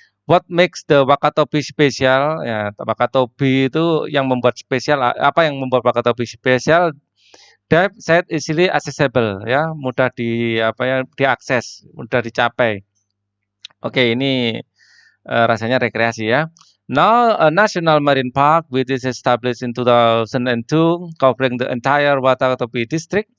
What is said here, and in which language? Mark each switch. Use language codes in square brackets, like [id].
[en] What makes the Wakatobi special? [id] Ya, Wakatobi itu yang membuat spesial. Apa yang membuat Wakatobi spesial? Dive set easily accessible, ya, mudah diakses, mudah dicapai. Oke, ini rasanya rekreasi ya. [en] Now, a National Marine Park, which is established in 2002, covering the entire Wakatobi district.